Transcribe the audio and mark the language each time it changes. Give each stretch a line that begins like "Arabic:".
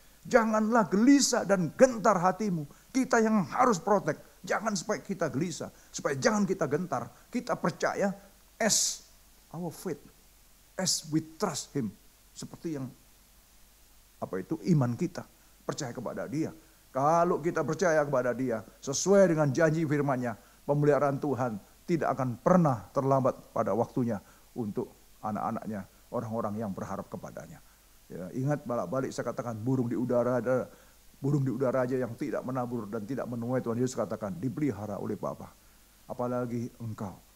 Indonesian: Janganlah gelisah dan gentar hatimu. Kita yang harus protect. Jangan supaya kita gelisah, supaya jangan kita gentar. Kita percaya
English: as our faith, as we trust him.
Indonesian: Seperti yang iman kita, percaya kepada dia. Kalau kita percaya kepada dia, sesuai dengan janji firman-Nya, pemeliharaan Tuhan tidak akan pernah terlambat pada waktunya untuk anak-anaknya, orang-orang yang berharap kepadanya. Ya, ingat balik-balik saya katakan burung di udara aja yang tidak menabur dan tidak menuai, Tuhan Yesus katakan dipelihara oleh Bapa. Apalagi engkau